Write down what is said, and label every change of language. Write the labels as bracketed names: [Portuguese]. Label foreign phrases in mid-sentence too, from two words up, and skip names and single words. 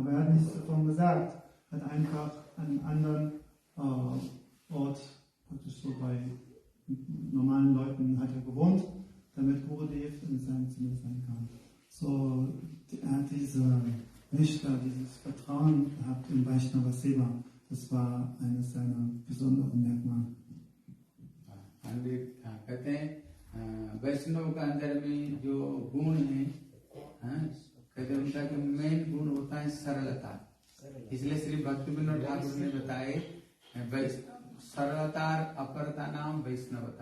[German] Aber er hat nichts davon gesagt, hat einfach an einem anderen Ort, praktisch so bei normalen Leuten hat er gewohnt, damit Gurudev in seinem Zimmer sein kann. So, er hat diese Nishta, dieses Vertrauen gehabt in Vaishnava Seva. Das war eines seiner besonderen Merkmale. [Hindi] कहते हैं वैष्णव का अंदर में जो गुण है, कहते हैं उनका जो मेन गुण होता है सरलता। इसलिए श्री भक्ति विनोद ठाकुर ने बताए सरलता अपरता नाम वैष्णवता।